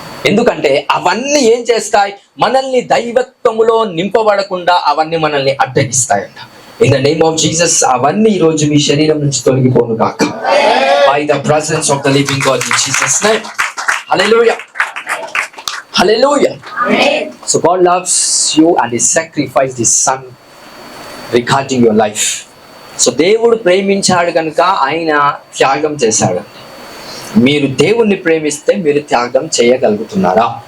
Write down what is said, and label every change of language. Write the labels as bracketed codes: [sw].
[te] ఎందుకంటే అవన్నీ ఏం చేస్తాయి? మనల్ని దైవత్వములో నింపబడకుండా అవన్నీ మనల్ని అడ్డగిస్తాయంట. [en] in the name of Jesus [te] అవన్నీ ఈ రోజు మీ శరీరం నుంచి తొలగిపోను గాక. [en] By the presence of the living God in Jesus name. Hallelujah. Hallelujah. Amen. So God loves you and he sacrificed his son regarding your life. [te] So దేవుడు ప్రేమించాడు కనుక ఆయన త్యాగం చేశాడు. మీరు దేవుణ్ణి ప్రేమిస్తే మీరు త్యాగం చేయగలుగుతున్నారా?